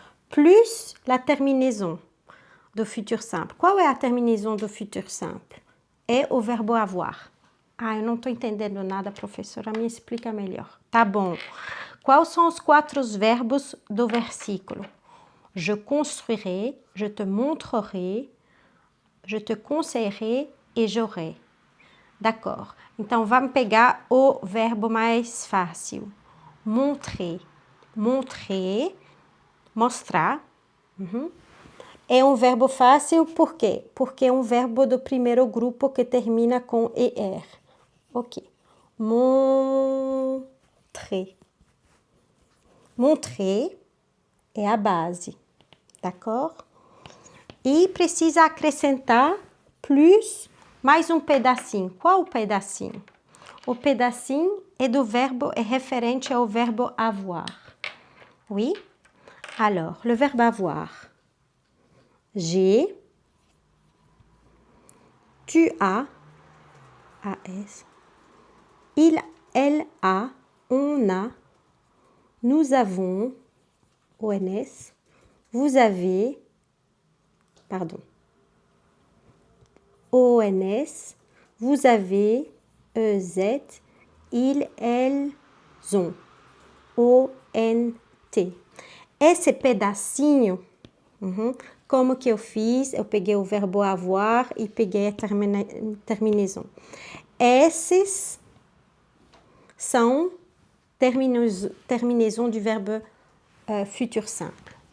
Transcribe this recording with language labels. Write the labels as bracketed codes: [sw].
[fr] Plus la terminaison do futur simple. [pt] Qual é a terminaison do futur simple? É o verbo avoir. Eu não estou entendendo nada, professora, me explica melhor. Tá bom. Quais são os 4 verbos do versículo? [fr] Je construirai, je te montrerai, je te conseillerai et j'aurai. D'accord. [pt] Então, vamos pegar o verbo mais fácil. Montrer. Montrer, mostrar. É um verbo fácil, por quê? Porque é um verbo do primeiro grupo que termina com er. Ok. Montrer. Montrer é a base, d'accord? E precisa acrescentar plus mais um pedacinho. Qual o pedacinho? O pedacinho é referente ao verbo avoir. [fr] Oui? Alors, le verbe avoir. J'ai, tu as, as, il, elle a, on a, nous avons, ONS, vous avez, pardon, ONS, vous avez, EZ, ils, elles ont, ONT. [pt] Esse pedacinho, como que eu fiz? Eu peguei o verbo avoir e peguei a terminaison. Esses são terminaison do verbo futur simple.